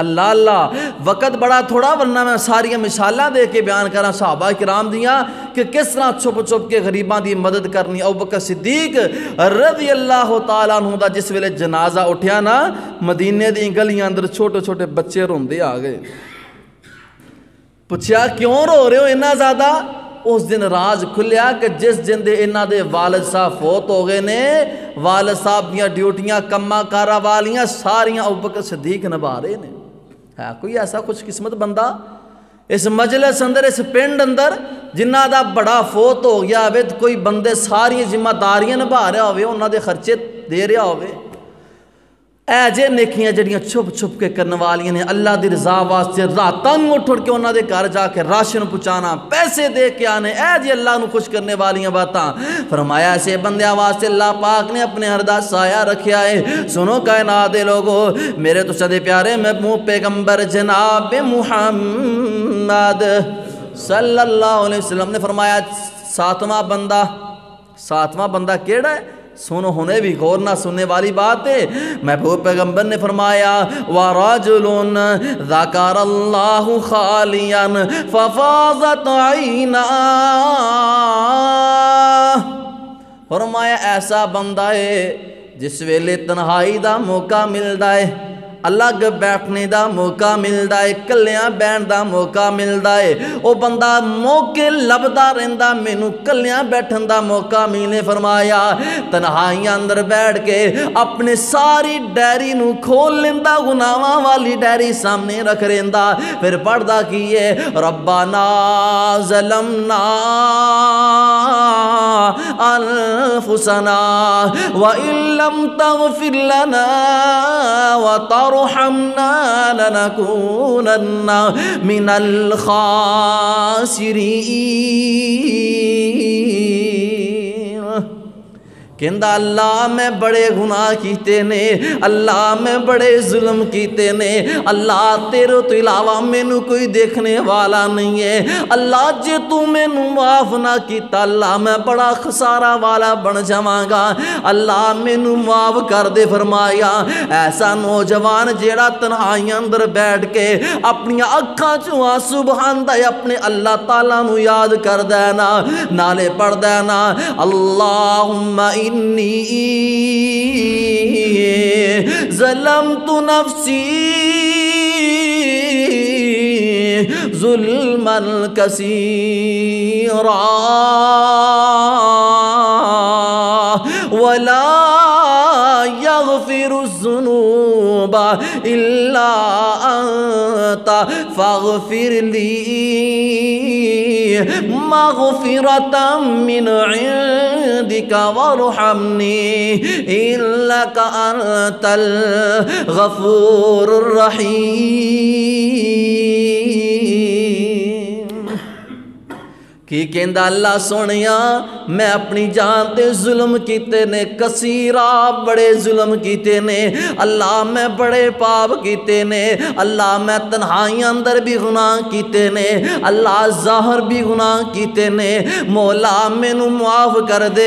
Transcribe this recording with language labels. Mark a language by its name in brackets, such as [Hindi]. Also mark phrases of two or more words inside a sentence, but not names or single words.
[Punjabi] اللہ اللہ وقت بڑا تھوڑا، ورنہ میں ساری مثالاں دے کے بیان کراں صحابہ کرام دیاں کہ کس طرح چھپ چھپ کے غریباں دی مدد کرنی۔ ابوبکر صدیق [Arabic] رضی اللہ تعالیٰ عنہ [Punjabi] دا جس ویلے جنازہ اٹھیا نا، مدینے دی گلیاں اندر چھوٹے چھوٹے بچے روندے آ گئے، [Urdu] پوچھا کیوں رو رہے ہو اتنا زیادہ؟ [Punjabi] اس دن راز کھلیا کہ جس دن دے انہاں دے والد صاحب فوت ہو گئے نے، والد صاحب دیاں ڈیوٹیاں کما کارا والیاں ساریاں ابوبکر صدیق نبھا رہے نے۔ ہے کوئی ایسا خوش قسمت بندہ اس مجلس اندر، اس پنڈ اندر جنہ دا بڑا فوت ہو گیا ہوئے، کوئی بندے ساری ذمہ داریاں نبھا رہا ہوئے، انہاں دے خرچے دے رہا ہوئے، اے جے نیکیاں جڑیاں چھپ چھپ کے کرنے والیاں نے، اللہ دی رضا واسطے راتاں اٹھ کے انہاں دے گھر جا کے راشن پہنچانا، پیسے دے کے آنے، اے جے اللہ نو خوش کرنے والیاں باتاں، فرمایا ایسے بندیاں واسطے اللہ پاک نے اپنے ہر دا سایہ رکھیا ہے۔ سنو کائنات دے لوگو، میرے تو سدے پیارے محبوب پیغمبر جناب محمد [Arabic] صلی اللہ علیہ وسلم [Punjabi] نے فرمایا ساتواں بندہ کیڑا ہے؟ سنو ہونے بھی غور نہ سننے والی بات ہے، محبوب پیغمبر نے فرمایا [Arabic] وَرَجُلٌ ذَكَرَ اللَّهُ خَالِيًا فَفَاضَتْ عَيْنَاهُ، [Punjabi] فرمایا ایسا بندہ ہے جس ویلے تنہائی دا موقع ملدا ہے، الگ بیٹھنے دا موقع ملدا ہے، کلیاں بہن دا موقع ملدا ہے، او بندہ موقع لبدا رہندا مینوں کلیاں بیٹھن دا موقع ملے۔ فرمایا تنہائیاں اندر بیٹھ کے اپنے ساری ڈائری نو کھول لیندا، گناہاں والی ڈائری سامنے رکھ رہندا، پھر پڑھدا کیے [Arabic] ربنا ظلمنا انفسنا وان لم تغفر لنا وترحمنا لنكونن من الخاسرین۔ [Punjabi] کہندا اللہ میں بڑے گناہ کیتے نے، اللہ میں بڑے ظلم کیتے نے، اللہ تیرے تو علاوہ مینوں کوئی دیکھنے والا نہیں ہے، اللہ جے تو مینوں معاف نہ کیتا اللہ میں بڑا خسارہ والا بن جاواں گا، اللہ مینوں معاف کر دے۔ فرمایا ایسا نوجوان جیڑا تنہائیاں اندر بیٹھ کے اپنی اکھاں چوں آنسو بہاندا ہے، اپنے اللہ تعالیٰ نو یاد کردا ہے نا، نالے پڑھدا ہے نا [Arabic] اللہم انی ظلمت نفسی ظلما کثیرا ولا یغفر الذنوب الا انت فاغفر لی مغفرة من عندك وارحمني إنك أنت الغفور الرحيم۔ [Punjabi] کی کہندا اللہ سونیا میں اپنی جان تے ظلم کیتے نے، کثیرا بڑے ظلم کیتے نے، اللہ میں بڑے پاپ کیتے نے، اللہ میں تنہائیاں اندر بھی گناہ کیتے نے، اللہ ظاہر بھی گناہ کیتے نے، مولا مینوں معاف کر دے۔